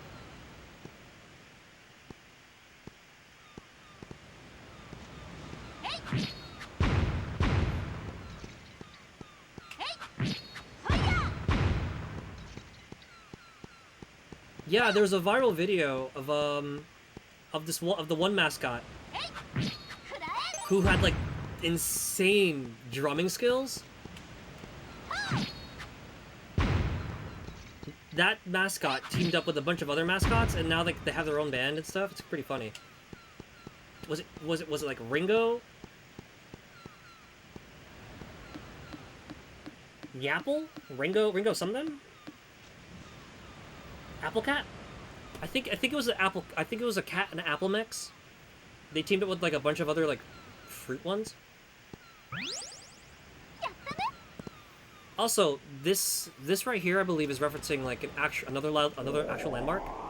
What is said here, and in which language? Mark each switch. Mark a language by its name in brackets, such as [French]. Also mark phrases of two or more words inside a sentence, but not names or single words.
[English] Yeah, there was a viral video of the one mascot who had insane drumming skills. that mascot teamed up with a bunch of other mascots, and now they have their own band and stuff. It's pretty funny. Was it like Ringo? Yapple? Ringo something? Apple Cat? I think it was an apple. I think it was a cat and an apple mix. They teamed up with like a bunch of other like fruit ones. Also, this right here, I believe, is referencing like another actual landmark.